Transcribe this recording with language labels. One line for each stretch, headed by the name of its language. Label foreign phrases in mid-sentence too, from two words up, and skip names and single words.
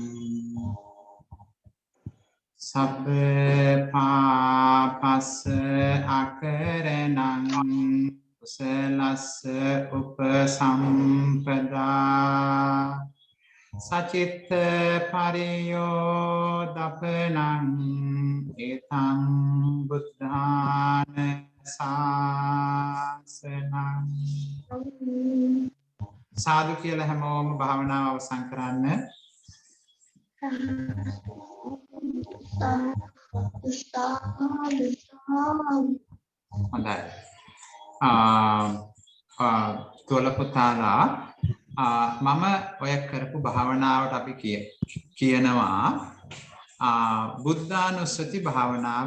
Pali: Sabbe papassa akaranang kusalassa upasampada Sacitta pariyodapanang etang buddhana sasanang.
Sinhala: Sadhu කියලා හැමෝම භාවනාව අවසන් කරන්න. හොඳයි. තොල පුතාලා මම ඔය කරපු භාවනාවට අපි කියනවා බුද්ධානුස්සති භාවනාව.